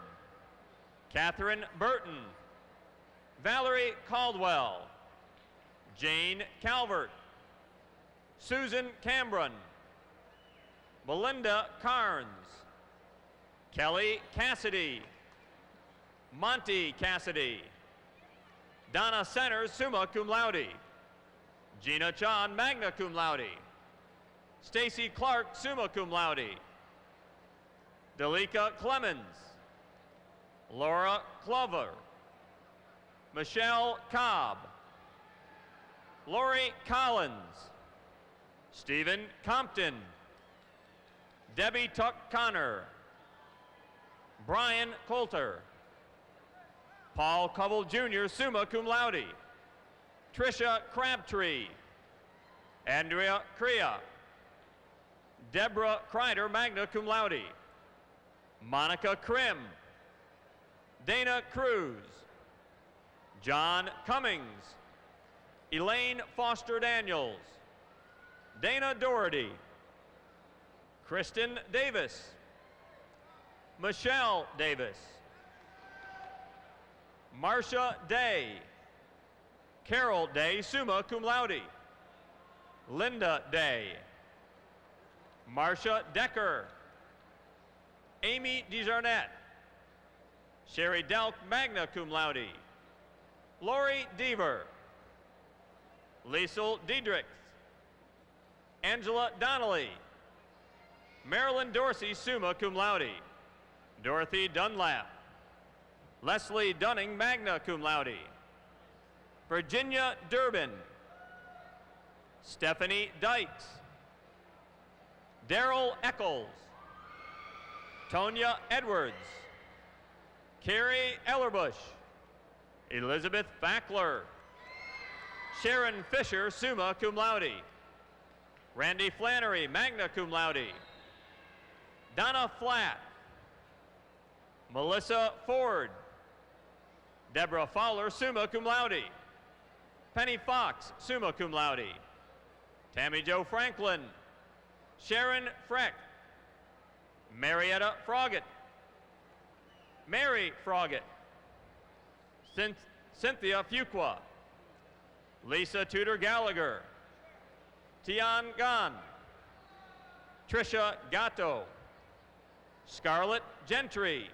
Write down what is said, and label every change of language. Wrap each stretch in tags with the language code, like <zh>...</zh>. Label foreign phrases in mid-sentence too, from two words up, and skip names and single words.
<en>Catherine Burton. Valerie Caldwell. Jane Calvert. Susan Cambron. Melinda Carnes. Kelly Cassidy. Monty Cassidy. Donna Centers,</en> <la>summa cum laude.</la> <en>Gina Chan,</en> <la>magna cum laude.</la> <en>Stacy Clark,</en> <la>summa cum laude.</la> <en>Delika Clemens. Laura Clover. Michelle Cobb. Lori Collins. Stephen Compton. Debbie Tuck Connor. Brian Coulter. Paul Covell Jr.,</en> <la>summa cum laude.</la> <en>Tricia Crabtree. Andrea Crea. Deborah Kreider,</en> <la>magna cum laude.</la> <en>Monica Krim. Dana Cruz. John Cummings. Elaine Foster Daniels, Dana Doherty, Kristen Davis, Michelle Davis, Marcia Day, Carol Day,</en> <la>summa cum laude,</la> <en>Linda Day, Marcia Decker, Amy DeJarnette, Sherry Delk,</en> <la>magna cum laude,</la> <en>Lori Deaver, Liesel Diedrich, Angela Donnelly, Marilyn Dorsey,</en> <la>summa cum laude,</la> <en>Dorothy Dunlap, Leslie Dunning,</en> <la>magna cum laude,</la> <en>Virginia Durbin, Stephanie Dykes, Daryl Eccles, Tonya Edwards, Carrie Ellerbush, Elizabeth Fackler, Sharon Fisher,</en> <la>summa cum laude,</la> <en>Randy Flannery,</en> <la>magna cum laude,</la> <en>Donna Flatt, Melissa Ford, Deborah Fowler,</en> <la>summa cum laude,</la> <en>Penny Fox,</en> <la>summa cum laude,</la> <en>Tammy Jo Franklin, Sharon Freck, Marietta Froggett, Mary Froggett, Cynthia Fuqua, Lisa Tudor Gallagher, Tian Gan, Trisha Gatto, Scarlett Gentry,</en>